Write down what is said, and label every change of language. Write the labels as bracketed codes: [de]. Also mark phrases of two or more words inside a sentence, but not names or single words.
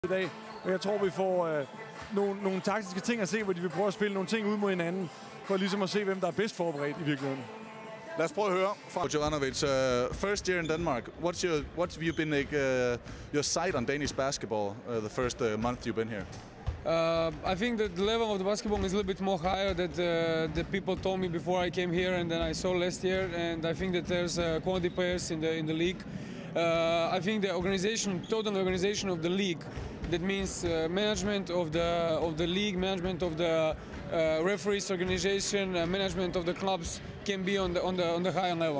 [da] i dag. Og jeg tror, vi får nogle taktiske ting at se, hvor de vil prøve at spille nogle ting ud mod hinanden, for ligesom at se, hvem der er bedst forberedt i virkeligheden. Lad os prøve at høre fra Jovanovic. [en] First year in Denmark. What's you been like your sight on Danish basketball the first month you've been here? I think that the level of the basketball is a little bit more higher than the people told me before I came here and then I saw last year. And I think that there's quality players in the league. I think the organization, total organization of the league, that means management of the league, management of the referees organization, management of the clubs can be on the higher level.